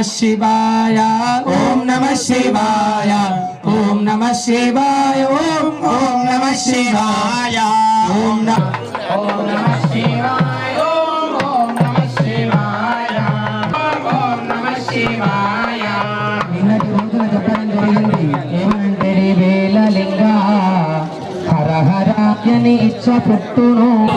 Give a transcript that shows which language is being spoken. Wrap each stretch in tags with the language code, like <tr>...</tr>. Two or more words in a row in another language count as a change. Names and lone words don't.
<sa>शिवाय ॐ नमः शिवाय ॐ नमः शिवाय ॐ नमः शिवाय ॐ नमः शिवाय ॐ नमः शिवाय ॐ नमः शिवाय</sa> <te>నిన్నటి రోజున చెప్పడం జరిగింది ఏమంటే వేలలింగ హర హర అని ఇచ్చ పుట్టును</te>